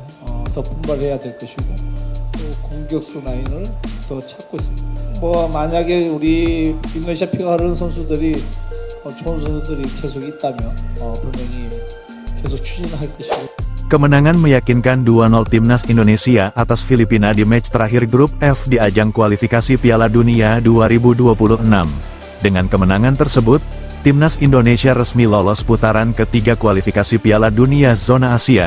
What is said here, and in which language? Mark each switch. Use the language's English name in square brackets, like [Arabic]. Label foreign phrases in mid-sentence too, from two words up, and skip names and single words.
[Korean] 더 분발해야 될 것이고 또 공격수 라인을 더 찾고 있습니다. 뭐 만약에 우리 인도네시아 피가 흐르는 선수들이 좋은 선수들이 계속 있다면 분명히 계속 추진할 것이고. [Indonesian] Kemenangan meyakinkan 2-0 timnas Indonesia atas Filipina di match terakhir grup F di ajang kualifikasi Piala Dunia 2026. Dengan kemenangan tersebut, timnas Indonesia resmi lolos putaran ketiga kualifikasi Piala Dunia Zona Asia.